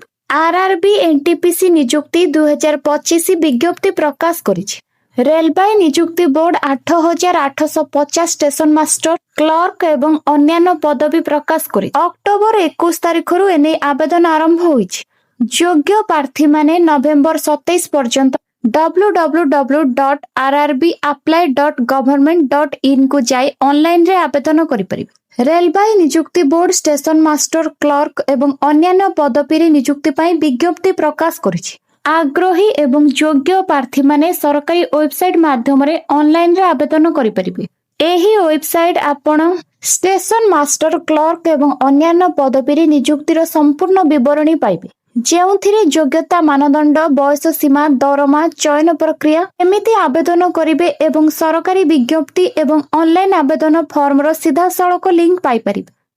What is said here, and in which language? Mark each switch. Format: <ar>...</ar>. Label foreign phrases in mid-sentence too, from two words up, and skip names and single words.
<or>ଆର୍ଆର୍ବି ଏନ୍ଟିପିସି ନିଯୁକ୍ତି 2025 ବିଜ୍ଞପ୍ତି ପ୍ରକାଶ କରିଛି। ରେଳବାଇ ନିଯୁକ୍ତି ବୋର୍ଡ 8,850</or> <en>station master,</en> <or>କ୍ଲର୍କ ଏବଂ ଅନ୍ୟାନ୍ୟ ପଦବୀ ପ୍ରକାଶ କରି ଅକ୍ଟୋବର 21 ତାରିଖରୁ ଏନେଇ ଆବେଦନ ଆରମ୍ଭ ହୋଇଛି। ଯୋଗ୍ୟ ପ୍ରାର୍ଥୀମାନେ ନଭେମ୍ବର 27 ପର୍ଯ୍ୟନ୍ତ www.rrbapply.government.in କୁ ଯାଇ ଅନଲାଇନରେ ଆବେଦନ କରିପାରିବେ। ରେଳବାଇ ନିଯୁକ୍ତି ବୋର୍ଡ</or> <en>station master,</en> <or>କ୍ଲର୍କ ଏବଂ ଅନ୍ୟାନ୍ୟ ପଦବୀରେ ନିଯୁକ୍ତି ପାଇଁ ବିଜ୍ଞପ୍ତି ପ୍ରକାଶ କରିଛି। ଆଗ୍ରହୀ ଏବଂ ଯୋଗ୍ୟ ପ୍ରାର୍ଥୀମାନେ ସରକାରୀ ୱେବସାଇଟ ମାଧ୍ୟମରେ ଅନଲାଇନରେ ଆବେଦନ କରିପାରିବେ। ଏହି ୱେବସାଇଟ ଆପଣ</or> <en>station master,</en> <or>କ୍ଲର୍କ ଏବଂ ଅନ୍ୟାନ୍ୟ ପଦବୀରେ ନିଯୁକ୍ତିର ସମ୍ପୂର୍ଣ୍ଣ ବିବରଣୀ ପାଇବେ, ଯେଉଁଥିରେ ଯୋଗ୍ୟତା ମାନଦଣ୍ଡ, ବୟସ ସୀମା, ଦରମା, ଚୟନ ପ୍ରକ୍ରିୟା, କେମିତି ଆବେଦନ କରିବେ ଏବଂ ସରକାରୀ ବିଜ୍ଞପ୍ତି ଏବଂ ଅନଲାଇନ ଆବେଦନ ଫର୍ମର ସିଧାସଳଖ ଲିଙ୍କ ପାଇପାରିବେ।</or>